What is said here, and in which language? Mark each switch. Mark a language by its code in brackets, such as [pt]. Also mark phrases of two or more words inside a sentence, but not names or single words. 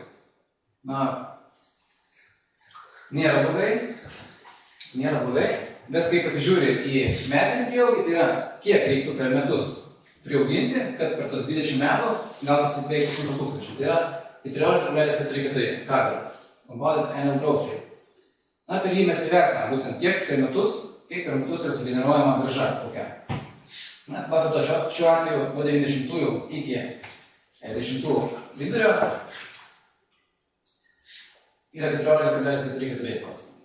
[lt] Na, nėra blogai, bet kai pasižiūri į metinį prieaugį, tai yra kiek reiktų per metus priauginti, kad per tos 20 metų gautųsi beveik 1000. Tai yra 14,44 kadrą. [en] Compounded annual growth rate. [lt] Na, per jį mes įvertiname būtent kiek per metus yra sugeneruojama grąža kokia. Na, Buffetto šiuo atveju nuo 90-ųjų iki 10-ųjų vidurio yra 14,44%.